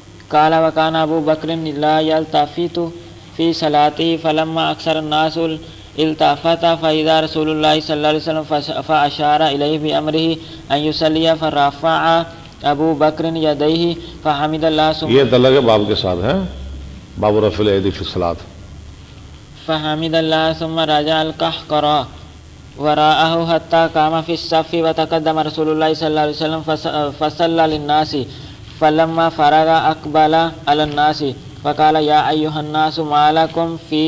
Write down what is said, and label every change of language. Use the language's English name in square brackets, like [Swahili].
[Arabic] قال وكان أبو بكر لا يلتفت في صلاته فلما أكثر الناس التفت فإذا رسول الله صلى الله عليه وسلم فأشار إليه بأمره أن يصلي فرفع أبو بكر يديه فحمد الله ثم [Urdu] یہ الگ باب کے ساتھ ہے، [Arabic] باب رفع الایدی فی الصلاۃ. فحمد الله ثم رجع القهقرى وراءه حتى قام في الصف وتقدم رسول الله صلى الله عليه وسلم فصلى للناس فلما فرغ أقبل على الناس فقال يا أيها الناس ما لكم